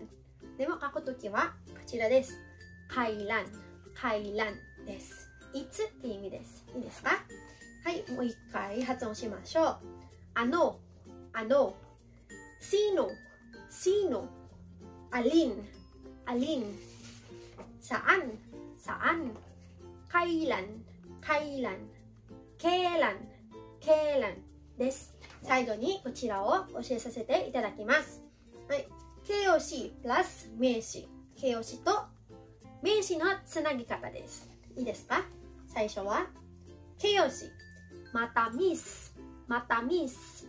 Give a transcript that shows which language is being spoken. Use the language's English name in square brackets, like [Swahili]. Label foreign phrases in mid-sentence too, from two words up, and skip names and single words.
[Japanese] でも書くときはこちらです。回覧、回覧です。いつって意味です。いいですか？はい、もう一回発音しましょう。あの、 [Filipino] sino、sino、alin、alin、saan、saan、kailan、kailan、kailan、kailan [Japanese] です。最後にこちらを教えさせていただきます。はい、形容詞プラス名詞。形容詞と名詞のつなぎ方です。いいですか？最初は形容詞。またミス、またミス。